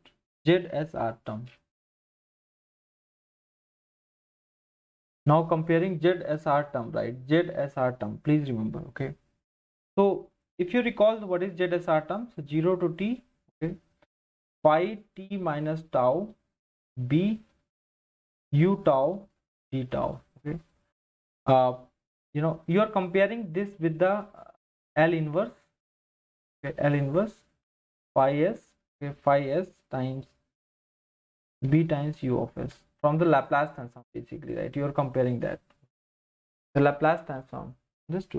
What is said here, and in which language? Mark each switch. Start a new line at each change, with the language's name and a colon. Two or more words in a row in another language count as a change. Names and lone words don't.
English: ZSR term. Now comparing ZSR term, right? ZSR term, please remember, okay? So if you recall what is ZSR term, so 0 to t, okay? Phi t minus tau b u tau d tau, okay? You are comparing this with the L inverse, okay? L inverse phi s, okay? Phi s times b times u of s from the Laplace transform, basically, right? You are comparing that, the Laplace transform, understood?